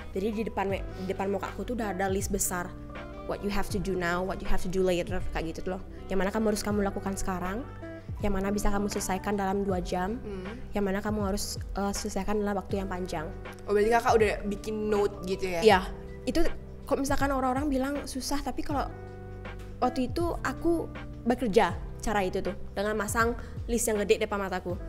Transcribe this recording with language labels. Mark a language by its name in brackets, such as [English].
[Indonesian] Jadi di depan muka aku tuh udah ada list besar. [English] What you have to do now, what you have to do later, [Indonesian] kayak gitu loh. Yang mana kamu harus kamu lakukan sekarang, yang mana bisa kamu selesaikan dalam 2 jam, yang mana kamu harus selesaikan dalam waktu yang panjang. Oh berarti kakak udah bikin note gitu ya? Iya, itu kok misalkan orang-orang bilang susah, tapi kalau waktu itu aku bekerja cara itu tuh dengan masang list yang gede depan mataku.